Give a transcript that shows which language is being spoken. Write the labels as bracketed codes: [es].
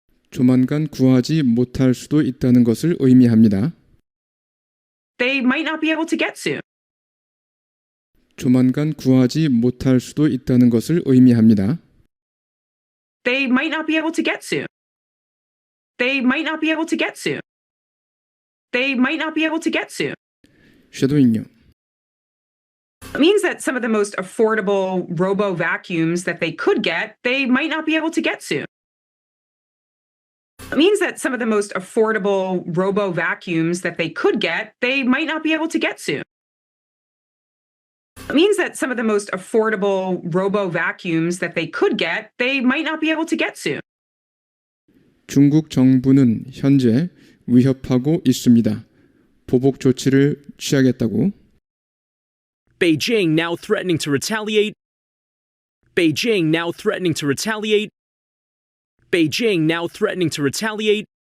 [ko] 조만간 구하지 못할 수도 있다는 것을 의미합니다. [en] they might not be able to get soon. [ko] 조만간 구하지 못할 수도 있다는 것을 의미합니다. [en] They might not be able to get soon. They might not be able to get soon. They might not be able to get soon. [ko] 쉐도잉요. [en] It means that some of the most affordable robo vacuums that they could get, they might not be able to get soon. It means that some of the most affordable robo vacuums that they could get, they might not be able to get soon. It means that some of the most affordable robo vacuums that they could get, they might not be able to get soon. [ko] 중국 정부는 현재 위협하고 있습니다. 보복 조치를 취하겠다고. [en] Beijing now threatening to retaliate. Beijing now threatening to retaliate. Beijing now threatening to retaliate.